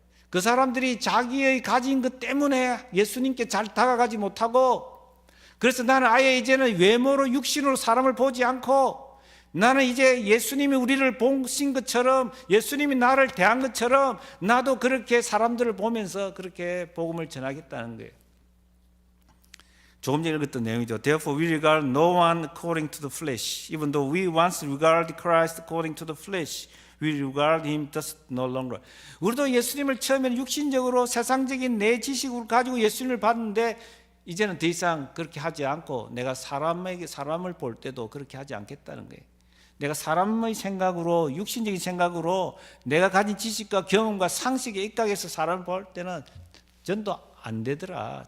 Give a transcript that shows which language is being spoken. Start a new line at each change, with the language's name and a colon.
Korean: 그 사람들이 자기의 가진 것 때문에 예수님께 잘 다가가지 못하고, 그래서 나는 아예 이제는 외모로 육신으로 사람을 보지 않고, 나는 이제 예수님이 우리를 보신 것처럼, 예수님이 나를 대한 것처럼 나도 그렇게 사람들을 보면서 그렇게 복음을 전하겠다는 거예요. 조금 전에 읽었던 내용이죠.
English: Therefore we regard no one according to the flesh. Even though we once regarded Christ according to the flesh, we regard him thus no longer.
Korean: 우리도 예수님을 처음에는 육신적으로 세상적인 내 지식을 가지고 예수님을 봤는데, 이제는 더 이상 그렇게 하지 않고 내가 사람을 볼 때도 그렇게 하지 않겠다는 거예요. 내가 사람의 생각으로, 육신적인 생각으로 내가 가진 지식과 경험과 상식에 입각해서 사람을 볼 때는 전도 안 되더라.